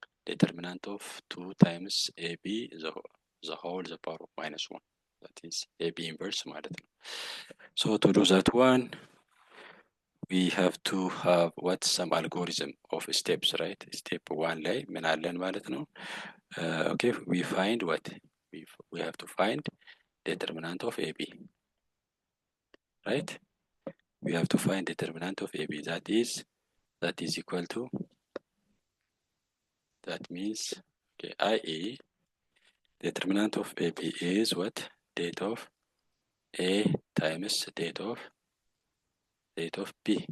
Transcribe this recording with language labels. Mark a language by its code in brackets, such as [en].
[en] ዴተርሚናንት ኦፍ 2 times ab the whole the power of -1 that is ab inverse ማለት ነው። so to do that one we have to have what some algorithm of steps, right? [am] step 1 ላይ ምን አለን ማለት ነው? [en] okay we find what we have to find determinant of ab, right? we have to find determinant of ab that is equal to that means okay ie determinant of ab is what date of a times date of b.